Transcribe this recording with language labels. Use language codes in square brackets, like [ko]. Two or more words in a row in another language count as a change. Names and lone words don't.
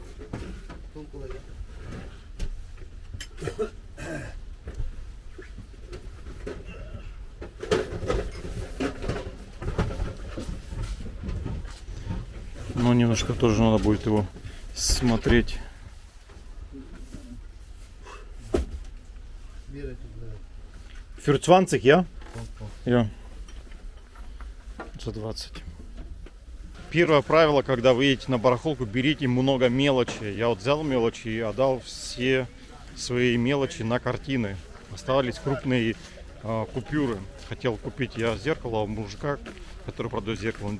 [ru] Но немножко тоже надо будет его смотреть. [de] Für 20, ja? Ja. [ru] За 20. Первое правило, когда вы едете на барахолку, берите много мелочи. Я вот взял мелочи и отдал все свои мелочи на картины. Оставались крупные купюры. Хотел купить я зеркало у мужика, который продает зеркало.